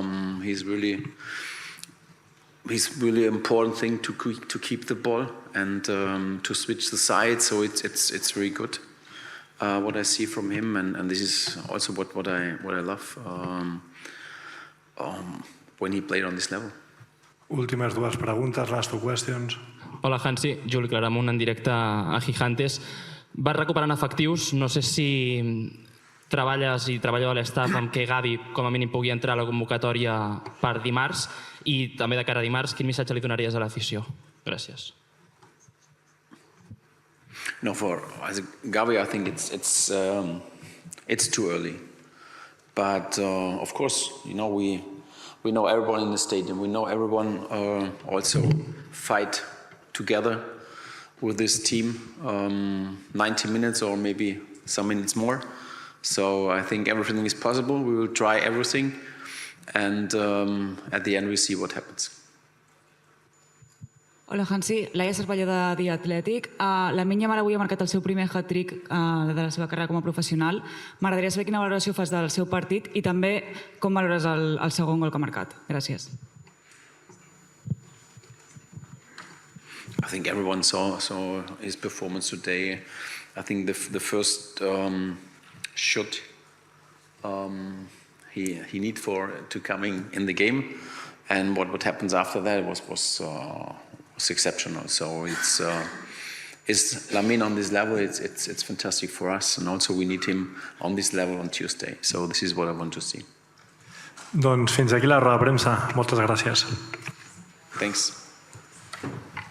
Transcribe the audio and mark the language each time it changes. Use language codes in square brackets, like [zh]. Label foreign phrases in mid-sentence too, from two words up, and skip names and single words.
[en] He's really important thing to keep the ball and to switch the sides. So it's really good what I see from him, and this is also what I love when he played on this level. [ca] Últimes 2 preguntes, [en] last 2 questions. [ca] Hola, Hansi. Juli Claramunt, en directe a Gigantes. Vas recuperant efectius. No sé si treballes i treballeu a l'estaf amb que Gavi com a mínim pugui entrar a la convocatòria per dimarts, i també de cara a dimarts, quin missatge li donaries a l'afició? Gràcies. [en] No, for Gavi, I think it's too early. But of course, you know, we know everyone in the stadium. We know everyone also fight together with this team. 90 minutes or maybe some minutes more. So I think everything is possible. We will try everything, and at the end we see what happens. [ca] Hola, Hansi. Laia Cervelló de The Athletic. Lamine Yamal avui ha marcat el seu primer hat-trick de la seva carrera com a professional. M'agradaria saber quina valoració fas del seu partit i també com valores el segon gol que ha marcat. Gràcies. [en] I think everyone saw his performance today. I think the first shot he need to coming in the game, and what happens after that was exceptional. So it's Lamine on this level. It's fantastic for us, and also we need him on this level on Tuesday. So this is what I want to see. [ca] Doncs fins aquí la roda de premsa. Moltes gràcies. [en] Thanks.